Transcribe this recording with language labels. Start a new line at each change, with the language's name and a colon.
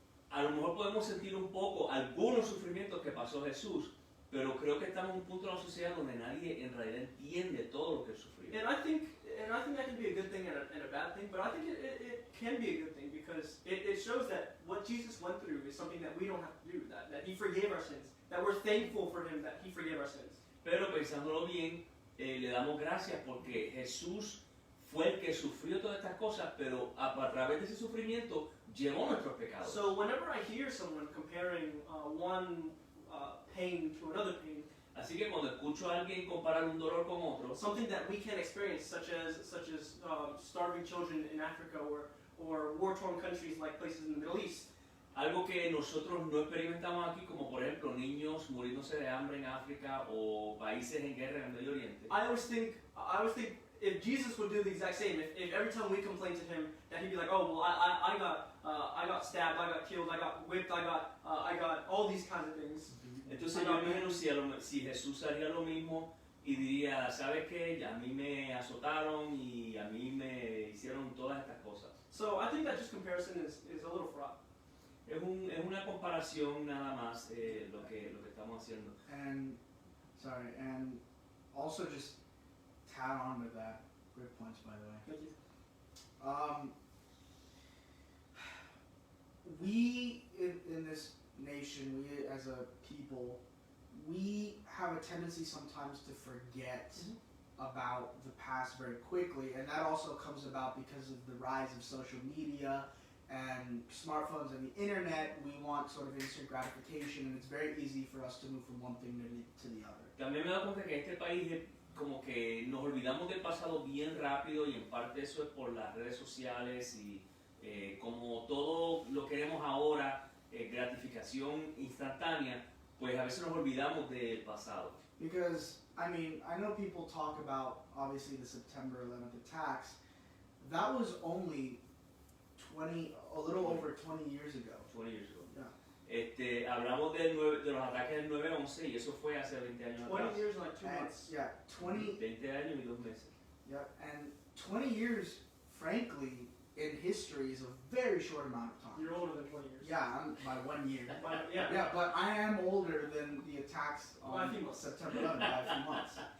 Spanish: A lo mejor podemos sentir un poco algunos sufrimientos que pasó Jesús, pero creo que estamos en un punto de la sociedad donde nadie en realidad entiende todo lo que él sufrió.
English: And I think that can be a good thing and a bad thing, but I think it can be a good thing because it shows that what Jesus went through is something that we don't have to do, that He forgave our sins, that we're thankful for Him that He forgave our sins.
Spanish: Pero pensándolo bien, le damos gracias porque Jesús fue el que sufrió todas estas cosas, pero a través de ese sufrimiento llevó nuestros pecados.
English: So whenever I hear someone comparing one pain to another pain,
Spanish: así que cuando escucho a alguien comparar un dolor con otro,
English: something that we can experience, such as starving children in Africa or war-torn countries like places in the Middle East.
Spanish: Algo que nosotros no experimentamos aquí, como por ejemplo niños muriéndose de hambre en África o países en guerra en el Medio Oriente.
English: I always think if Jesus would do the exact same, if every time we complain to Him, that He'd be like, oh well, I got stabbed, I got killed, I got whipped, I got all these kinds of things.
Spanish: Entonces yo me imagino si Jesús haría lo mismo y diría, ¿sabes qué? A mí me azotaron y a mí me hicieron todas estas cosas.
English: So I think that just comparison is a little fraught.
Spanish: Es una comparación nada más lo que estamos haciendo.
English: And also just tag on with that. Great points, by the way. Thank you. We in this nation, we as a people, we have a tendency sometimes to forget about the past very quickly, and that also comes about because of the rise of social media and smartphones and the internet. We want sort of instant gratification, and it's very easy for us to move from one thing to the other.
Spanish: También me he dado cuenta que en este país como que nos olvidamos del pasado bien rápido, y en parte eso es por las redes sociales y como todo lo queremos ahora, gratificación instantánea, pues a veces nos olvidamos del pasado.
English: Because, I mean, I know people talk about, obviously, the September 11th attacks. That was only a little over 20 years ago. 20 years ago. Yeah.
Spanish: Hablamos de los ataques del 9/11 y eso fue hace 20 años
English: 20
Spanish: atrás.
English: years and like 2 months. Yeah,
Spanish: 20 años y 2 meses.
English: Yeah, and 20 years, frankly, in history is a very short amount of time. You're older than 20 years. Yeah, I'm by 1 year. Yeah. Yeah, but I am older than the attacks By a on few months. September 11th by a few months.